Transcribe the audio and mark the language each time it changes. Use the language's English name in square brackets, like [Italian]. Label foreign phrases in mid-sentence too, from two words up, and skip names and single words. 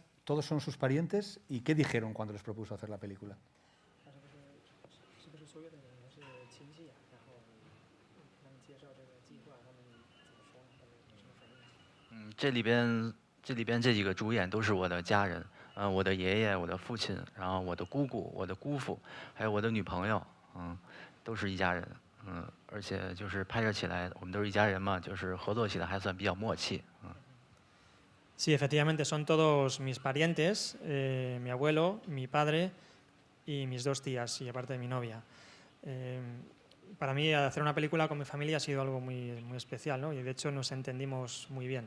[Spanish] ¿Todos son sus parientes? ¿Y qué dijeron cuando les propuso hacer la película? [Chinese] 这里边这几个主演都是我的家人，我的爷爷、我的父亲，然后我的姑姑、我的姑父，还有我的女朋友，都是一家人，而且就是拍摄起来，我们都是一家人嘛，就是合作起来还算比较默契。 [Spanish] Sí, efectivamente, son todos mis parientes, mi abuelo, mi padre y mis 2 tías, y aparte de mi novia. Para mí hacer una película con mi familia ha sido algo muy, muy especial, ¿no? Y de hecho nos entendimos muy bien.